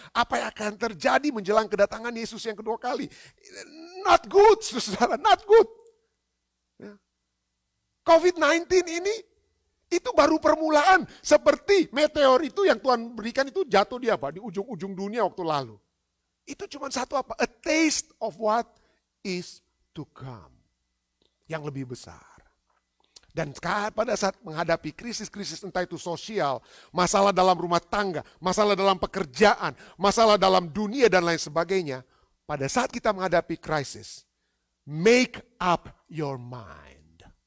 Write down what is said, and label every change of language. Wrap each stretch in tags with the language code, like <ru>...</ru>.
<id>Apa yang akan terjadi menjelang kedatangan Yesus yang kedua kali.</id> <en>Not good,</en> <id>saudara,</id> <en>not good.</en> <id>Ya. COVID-19 ini itu baru permulaan. Seperti meteor itu yang Tuhan berikan itu jatuh di apa? Di ujung-ujung dunia waktu lalu. Itu cuma satu apa?</id> <en>A taste of what is to come.</en> <id>Yang lebih besar. Dan pada saat menghadapi krisis-krisis entah itu sosial, masalah dalam rumah tangga, masalah dalam pekerjaan, masalah dalam dunia dan lain sebagainya. Pada saat kita menghadapi krisis,</id> <en>make up your mind.</en>